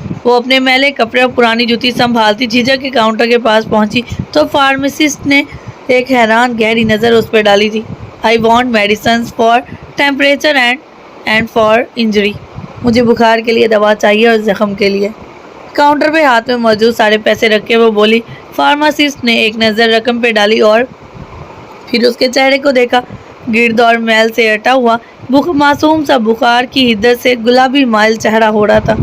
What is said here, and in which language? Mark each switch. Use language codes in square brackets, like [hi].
[ur] وہ اپنے میلے کپڑے اور پرانی جوتی سنبھالتی جھجک کے کاؤنٹر کے پاس پہنچی تو فارماسسٹ نے ایک حیران گہری نظر اس پہ ڈالی تھی. [en] I want medicines for temperature and for injury. [ur] مجھے بخار کے لیے دوا چاہیے اور زخم کے لیے. کاؤنٹر پہ ہاتھ میں موجود سارے پیسے رکھ کے وہ بولی. فارماسسٹ نے ایک نظر رقم پہ ڈالی اور پھر اس کے چہرے کو دیکھا. گرد اور میل سے اٹا ہوا معصوم سا بخار کی حدت سے گلابی مائل چہرہ ہو رہا تھا.